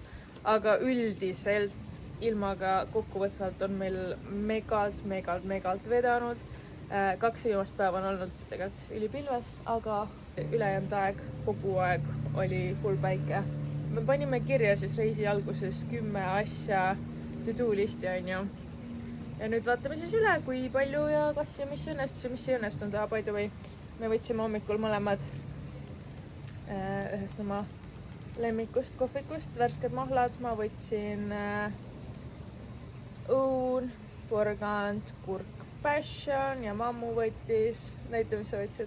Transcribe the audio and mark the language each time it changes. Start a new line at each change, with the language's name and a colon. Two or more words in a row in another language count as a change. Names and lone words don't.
Estonian: Aga üldiselt ilmaga kokkuvõtvalt on meil megalt vedanud. 2 viimast päeva on olnud tegelikult ülipilves, aga ülejäänud aeg, kogu aeg oli full päike. Me panime kirja siis reisi alguses 10 asja to-do listi, on ju. Ja nüüd vaatame siis üle, kui palju ja kas ja mis õnnestus ja mis ei õnnestunud.
English: By the way,
Estonian: me võtsime hommikul mõlemad ühest oma lemmikust kohvikust, värsked mahlad. Ma võtsin õun, porgand, kurk, passion ja mammu võttis, näita, mis sa võtsid.